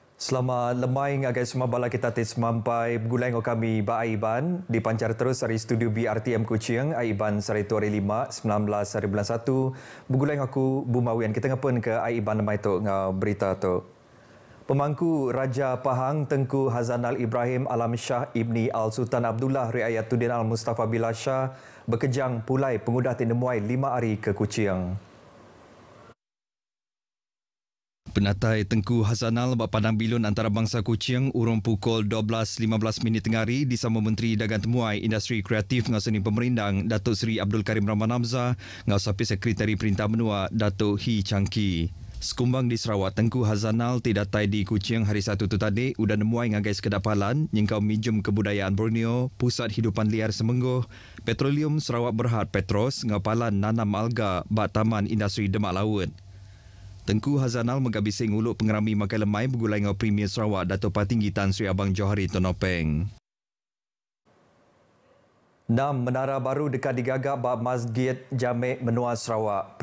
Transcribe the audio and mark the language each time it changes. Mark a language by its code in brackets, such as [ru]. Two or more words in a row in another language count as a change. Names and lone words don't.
[iba] Selama lemai ngagai semua bala kita tis mampai bergulai dengan kami ba Aiban dipancar terus dari studio BRTM Kuching Aiban sari 5 19 hari bulan 1 bergulai dengan aku Bumawian kita ngapun ke Aiban mai tu ngau berita tu. Pemangku Raja Pahang Tengku Hazanal Ibrahim Alam Shah Ibni Al Sultan Abdullah Riayatuddin Al Mustafa Billah Shah berkejang pulai pengudah tinemuai 5 hari ke Kuching. Penatai Tengku Hazanal Padang Bilun Antarabangsa Kuching urung pukul 12.15 minit tengah hari disambung Menteri Dagang Temuai Industri Kreatif ngau seni pemerindang Datuk Seri Abdul Karim Rahman Hamzah ngau sapi Sekretari Perintah Menua Datuk Hee Chang Kee. Sekumbang di Sarawak, Tengku Hazanal tidak datai di Kuching hari Sabtu tu tadi udah nemuai ngagai sekedapalan nyengkau Museum Kebudayaan Borneo, Pusat Hidupan Liar Semenggoh, Petroleum Sarawak Berhad Petros ngau palan nanam alga bak Taman Industri Demak Laut. Tengku Hazanal megabising uluk pengerami makai lemai bergulai dengan Premier Sarawak Dato' Patinggi Tan Sri Abang Johari Tonopeng. 6 menara baru dekat digagak bab Masjid Jamek Menua Sarawak.